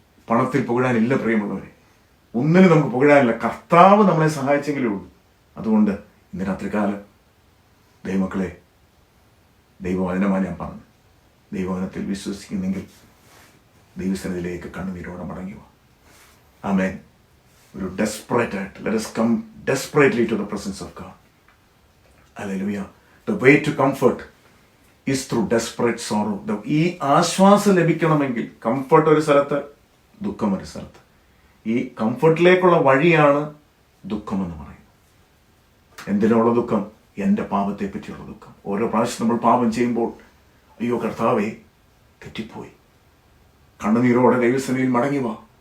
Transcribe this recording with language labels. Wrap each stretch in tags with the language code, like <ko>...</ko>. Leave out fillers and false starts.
<ml>പണത്തിൽ പുകഴാനില്ല പ്രിയമുള്ളവരെ. ഒന്നിനും നമുക്ക് പുകഴാനില്ല. കർത്താവ് നമ്മളെ സഹായിച്ചെങ്കിലേ ഉള്ളൂ. അതുകൊണ്ട് ഇന്ന് രാത്രികാലം ദൈവമക്കളെ, ദൈവവചനമാണ് ഞാൻ പറഞ്ഞു. ദൈവവചനത്തിൽ വിശ്വസിക്കുന്നെങ്കിൽ ദൈവസന്നിധിയിലേക്ക് കണ്ണുനീരോടെ മടങ്ങുക. ആമേൻ. ഒരു ഡെസ്പറേറ്റ് ആയിട്ട്,</ml> <en>let us come desperately to the presence of God. Hallelujah. The way to comfort is through desperate sorrow.</en> <ml>ഈ ആശ്വാസം ലഭിക്കണമെങ്കിൽ, കംഫർട്ട് ഒരു സ്ഥലത്ത്, ദുഃഖം ഒരു സ്ഥലത്ത്. ഈ കംഫർട്ടിലേക്കുള്ള വഴിയാണ് ദുഃഖം എന്ന് പറയുന്നത്. എന്തിനുള്ള ദുഃഖം? എൻ്റെ പാപത്തെ പറ്റിയുള്ള ദുഃഖം. ഓരോ പ്രാവശ്യം നമ്മൾ പാപം ചെയ്യുമ്പോൾ, അയ്യോ കർത്താവേ തെറ്റിപ്പോയി, കണ്ണുനീരോടെ ദൈവസന്നിധിയിൽ മടങ്ങി വാ.</ml>